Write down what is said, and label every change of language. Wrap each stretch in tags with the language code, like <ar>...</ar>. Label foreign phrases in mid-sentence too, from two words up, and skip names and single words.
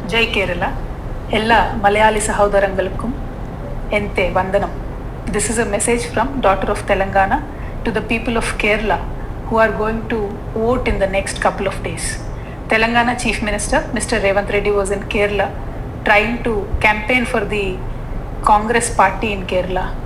<ml>ജയ് കേരള എല്ലാ മലയാളി സഹോദരങ്ങൾക്കും എന്റെ വന്ദനം.</ml> <en>This is a message from daughter of Telangana to the people of Kerala who are going to vote in the next couple of days. Telangana Chief Minister Mr. Revanth Reddy was in Kerala trying to campaign for the Congress party in Kerala.</en>